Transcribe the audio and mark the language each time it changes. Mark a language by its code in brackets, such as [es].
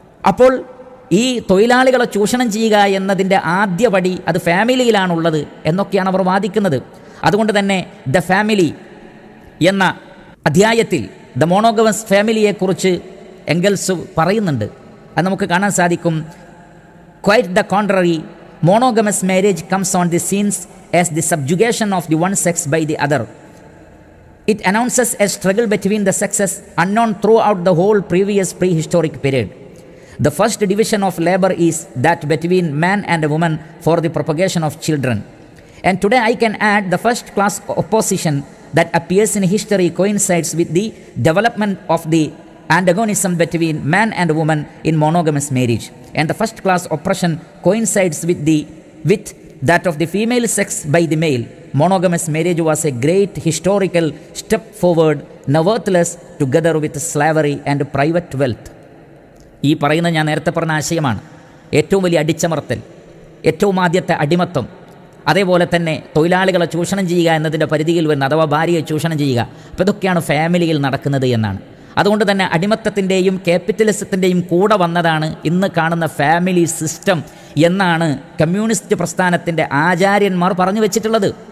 [ml] അപ്പോൾ ഈ തൊഴിലാളികളെ ചൂഷണം ചെയ്യുക എന്നതിൻ്റെ ആദ്യപടി അത് ഫാമിലിയിലാണുള്ളത് എന്നൊക്കെയാണ് അവർ വാദിക്കുന്നത്. അതുകൊണ്ട് തന്നെ ദ ഫാമിലി എന്ന അധ്യായത്തിൽ ദ മോണോഗമസ് ഫാമിലിയെക്കുറിച്ച് എംഗൽസ് പറയുന്നുണ്ട്. അത് നമുക്ക് കാണാൻ സാധിക്കും. [en] Quite the contrary, monogamous marriage comes on the scenes as the subjugation of the one sex by the other. It announces a struggle between the sexes unknown throughout the whole previous prehistoric period. The first division of labor is that between man and a woman for the propagation of children. And today I can add the first class opposition that appears in history coincides with the development of the antagonism between man and woman in monogamous marriage. And the first class oppression coincides with that of the female sex by the male. Monogamous marriage was a great historical step forward, nevertheless together with slavery and private wealth. [ml] ഈ പറയുന്ന ഞാൻ നേരത്തെ പറഞ്ഞ ആശയമാണ്. ഏറ്റവും വലിയ അടിച്ചമർത്തൽ, ഏറ്റവും ആദ്യത്തെ അടിമത്തം, അതേപോലെ തന്നെ തൊഴിലാളികളെ ചൂഷണം ചെയ്യുക എന്നതിൻ്റെ പരിധിയിൽ വരുന്ന, അഥവാ ഭാര്യയെ ചൂഷണം ചെയ്യുക. അപ്പോൾ ഇതൊക്കെയാണ് ഫാമിലിയിൽ നടക്കുന്നത് എന്നാണ്. അതുകൊണ്ട് തന്നെ അടിമത്തത്തിൻ്റെയും ക്യാപിറ്റലിസത്തിൻ്റെയും കൂടെ വന്നതാണ് ഇന്ന് കാണുന്ന ഫാമിലി സിസ്റ്റം എന്നാണ് കമ്മ്യൂണിസ്റ്റ് പ്രസ്ഥാനത്തിൻ്റെ ആചാര്യന്മാർ പറഞ്ഞു വെച്ചിട്ടുള്ളത്.